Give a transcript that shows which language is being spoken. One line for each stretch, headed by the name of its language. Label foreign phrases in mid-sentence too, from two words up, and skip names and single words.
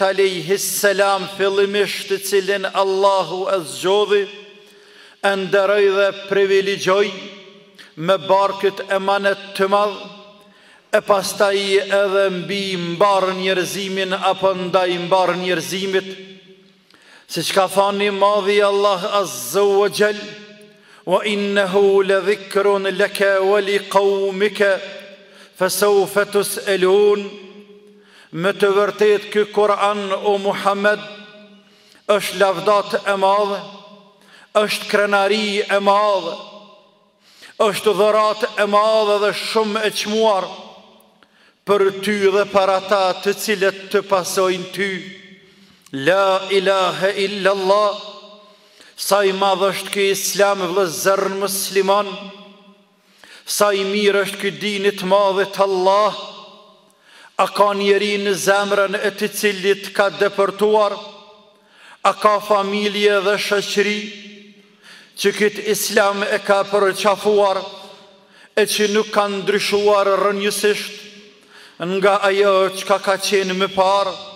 Arabic: عليه السلام,
Albanian: fillimisht të cilin Allahu e zgjodhi, e nderoi dhe privilegjoi me barkët emanet të madh, e pastaj edhe mbi mbar njerëzimin apo ndaj mbar njerëzimit, siç ka thënë madhi Allah
Arabic: عز وجل: وإنه لذكر لك ولقومك فسوف تسألون.
Albanian: Me të vërtet ky Kur'an o Muhammed është lavdat e madhe, është krenari e madhe, është dhurat e madhe dhe shumë e çmuar për ty dhe për ata të cilët të pasojnë ty.
Arabic: لا إله إلا الله.
Albanian: Sa i madh është ky islam, vëllezër musliman, sa i mirë është ky din i të madhit Allah. A ka njeri në zemrën e të cilit ka depërtuar, a ka familje dhe shoqëri që këtë islam e ka përqafuar, e që nuk ka ndryshuar rrënjësisht nga ajo që ka qenë më parë,